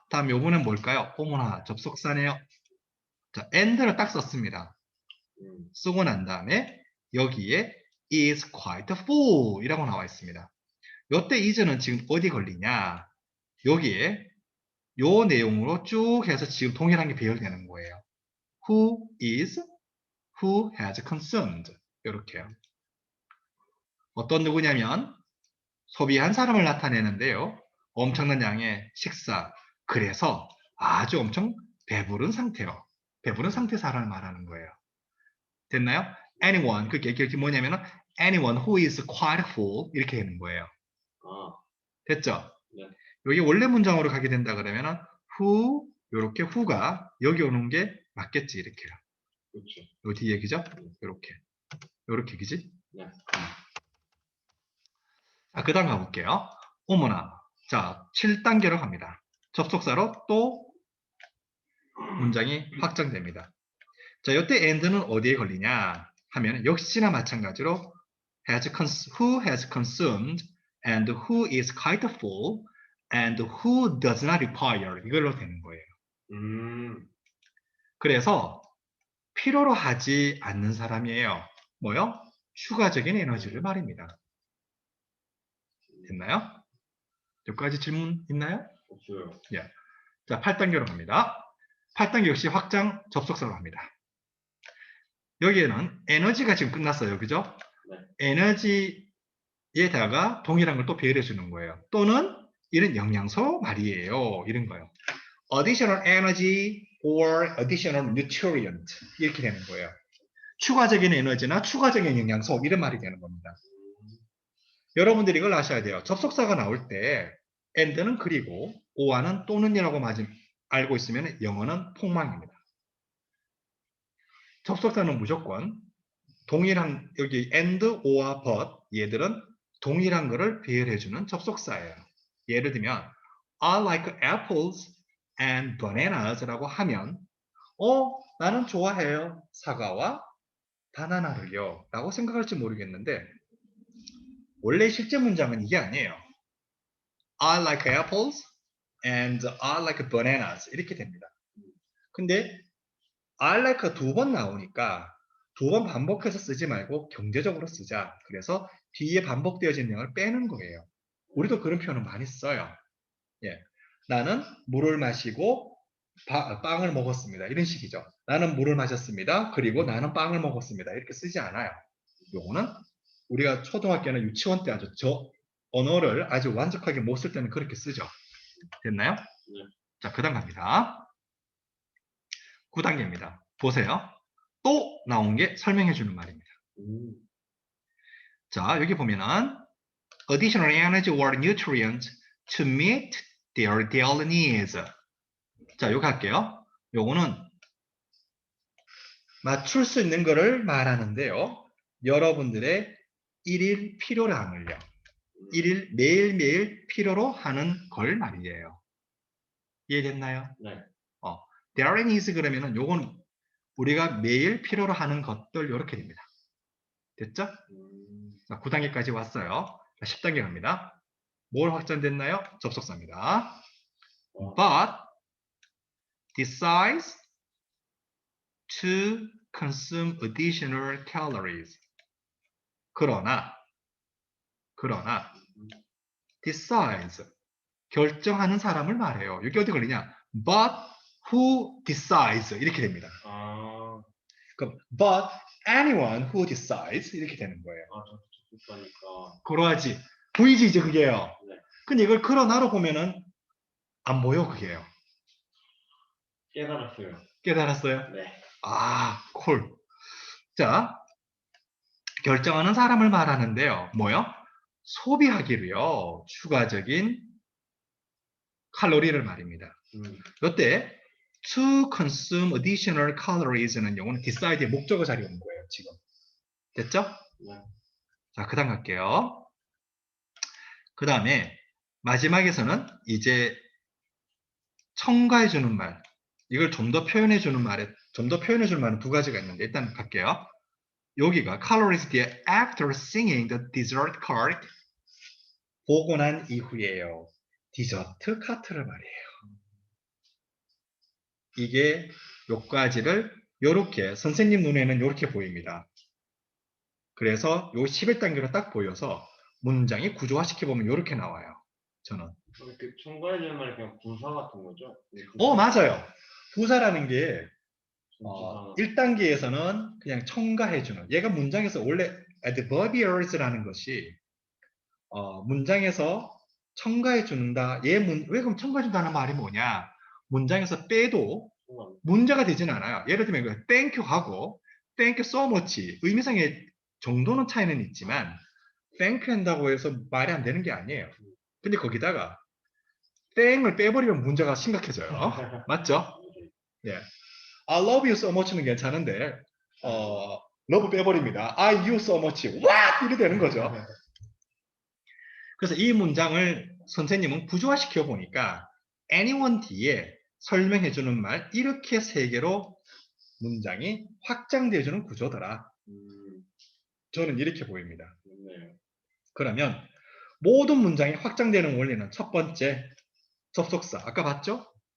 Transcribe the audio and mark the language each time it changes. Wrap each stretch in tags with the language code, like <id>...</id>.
<ko>다음 요번엔 뭘까요? 어머나, 접속사네요. 자, and를 딱 썼습니다. 쓰고 난 다음에 여기에</ko> <en>is quite full</en> <ko>이라고 나와 있습니다. 요때 is는 지금 어디 걸리냐? 여기에 요 내용으로 쭉 해서 지금 동일한 게 배열되는 거예요.</ko> <en>Who is, who has consumed</en> <ko>이렇게요. 어떤 누구냐면 소비한 사람을 나타내는데요. 엄청난 양의 식사. 그래서 아주 엄청 배부른 상태로 배부른 상태 사람을 말하는 거예요. 됐나요?</ko> <en>Anyone</en> <ko>그게 뭐냐면은</ko> <en>anyone who is quite full</en> <ko>이렇게 되는 거예요. 됐죠? 네. 여기 원래 문장으로 가게 된다 그러면은 who 요렇게 who가 여기 오는 게 맞겠지 이렇게요. 그렇죠. 요 뒤에 그죠? 요렇게 그지? 네. 자, 그 다음 가볼게요. 어머나. 자, 7단계로 갑니다. 접속사로 또 문장이 확장됩니다. 자, 이때 and는 어디에 걸리냐 하면 역시나 마찬가지로</ko> <en>who has consumed and who is quite full and who does not require</en> <ko>이걸로 되는 거예요. 그래서 필요로 하지 않는 사람이에요. 뭐요? 추가적인 에너지를 말입니다. 됐나요? 여기까지 질문 있나요? 없어요. 예. 자, 8단계로 갑니다. 8단계 역시 확장 접속사로 합니다. 여기에는 에너지가 지금 끝났어요. 그죠? 네. 에너지에다가 동일한 걸 또 배열해 주는 거예요. 또는 이런 영양소 말이에요. 이런 거요.</ko> <en>additional energy or additional nutrient</en> <ko>이렇게 되는 거예요. 추가적인 에너지나 추가적인 영양소 이런 말이 되는 겁니다. 여러분들이 이걸 아셔야 돼요. 접속사가 나올 때 and는 그리고 or는 또는이라고 알고 있으면 영어는 폭망입니다. 접속사는 무조건 동일한 여기 and, or와 but 얘들은 동일한 거를 배열해주는 접속사예요. 예를 들면</ko> <en>I like apples and bananas</en> <ko>라고 하면 나는 좋아해요. 사과와 바나나를요. 라고 생각할지 모르겠는데 원래 실제 문장은 이게 아니에요.</ko> <en>I like apples and I like bananas</en> <ko>이렇게 됩니다. 근데 I like 두 번 나오니까 두 번 반복해서 쓰지 말고 경제적으로 쓰자. 그래서 뒤에 반복되어진 내용을 빼는 거예요. 우리도 그런 표현을 많이 써요. 예. 나는 물을 마시고 빵을 먹었습니다. 이런 식이죠. 나는 물을 마셨습니다. 그리고 나는 빵을 먹었습니다. 이렇게 쓰지 않아요. 요거는 우리가 초등학교나 유치원 때 아주 언어를 아주 완벽하게 못 쓸 때는 그렇게 쓰죠. 됐나요? 네. 자, 그 다음 갑니다. 9단계입니다. 보세요. 또 나온 게 설명해 주는 말입니다. 자, 여기 보면은</ko> <en>additional energy or nutrient to meet their daily needs.</en> <ko>자, 여기 할게요. 요거는 맞출 수 있는 거를 말하는데요. 여러분들의 일일 필요량을요. 일일 매일매일 필요로 하는 걸 말이에요. 이해됐나요? 네. daily needs 그러면은 요건 우리가 매일 필요로 하는 것들 이렇게 됩니다. 됐죠? 자, 9단계까지 왔어요. 자, 10단계 갑니다. 뭘 확장됐나요? 접속사입니다.</ko> <en>But decides to consume additional calories.</en> <ko>그러나 decides 결정하는 사람을 말해요. 여기 어디 걸리냐?</ko> <en>But who decides</en> <ko>이렇게 됩니다. 그럼</ko> <en>but anyone who decides</en> <ko>이렇게 되는 거예요. 그러하지. 보이지 이제 그게요. 네. 근데 이걸 그러나로 보면은 안 보여 그게요. 깨달았어요. 깨달았어요? 네. 아, 콜. 자, 결정하는 사람을 말하는데요. 뭐요? 소비하기로요. 추가적인 칼로리를 말입니다. 이때</ko> <en>to consume additional calories</en> <ko>는 영어는 decide의 목적어 자리에 온 거예요. 지금. 됐죠? 네. 자, 그 다음 갈게요. 그 다음에 마지막에서는 이제 첨가해주는 말. 이걸 좀 더 표현해주는 말은 두 가지가 있는데 일단 갈게요. 여기가</ko> <en>calories 뒤에 after singing the dessert cart</en> <ko>보고 난 이후에요. 디저트 카트를 말이에요. 이게 요까지를 요렇게 선생님 눈에는 요렇게 보입니다. 그래서 요 11단계로 딱 보여서 문장이 구조화시켜보면 요렇게 나와요. 저는. 그 첨가해주는 말이 그냥 부사 같은 거죠? 맞아요. 부사라는 게 부사. 1단계에서는 그냥 첨가해주는. 얘가 문장에서 원래 adverbiers라는 것이 문장에서 첨가해준다. 왜 그럼 첨가해준다는 말이 뭐냐? 문장에서 빼도 문제가 되진 않아요. 예를 들면 thank you 하고</ko> <en>thank you so much</en> <ko>의미상의 정도는 차이는 있지만 thank you 한다고 해서 말이 안 되는 게 아니에요. 근데 거기다가 땡을 빼버리면 문제가 심각해져요. 맞죠? 예.</ko> <en>I love you so much는</en> <ko>괜찮은데</ko> <en>love</en> <ko>빼버립니다.</ko> <en>I you so much. What?</en> <ko>이렇게 되는 거죠. 그래서 이 문장을 선생님은 구조화시켜 보니까 anyone 뒤에 설명해주는 말 이렇게 세 개로 문장이 확장되어주는 구조더라. 저는 이렇게 보입니다. 그러면 모든 문장이 확장되는 원리는 첫 번째, 접속사. 아까 봤죠?</ko>